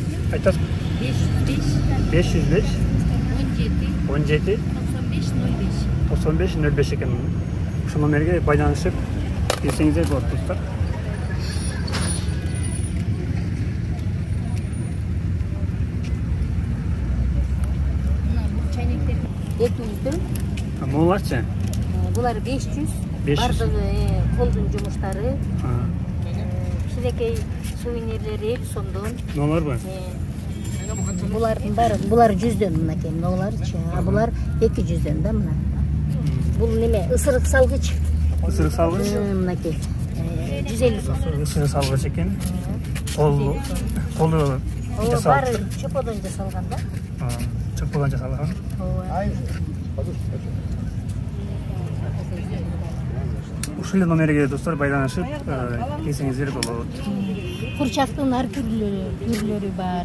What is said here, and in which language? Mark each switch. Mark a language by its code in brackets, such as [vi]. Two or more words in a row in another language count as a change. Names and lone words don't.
[ky] Айтасың? 505 505 17 17 95 05. 95 05 екен. Ошол номерге байланышып келсеңиздер болот достор. Мына бул чайнектер 200. Моларчы? Булар 500. 500. Бардыгы колдун жумуштары. Кичинекей сувенирлери 50 сомдон. Нолар бар? Булардын баары, булар 100дөн мынакей, мыналарчы. А булар 200дөн да мына. Бул неме? Ысырык салгыч. Ысырык салгыч? Мынакей. 150 сом. Ысырык салгыч екен. Колу Ооба, жасалып. баары чоподон жасалган да. Чоподон жасалган. Ооба. Ушул номерге достор байланышып келсеңиздер болот. Курчактын ар түрлөрү бар.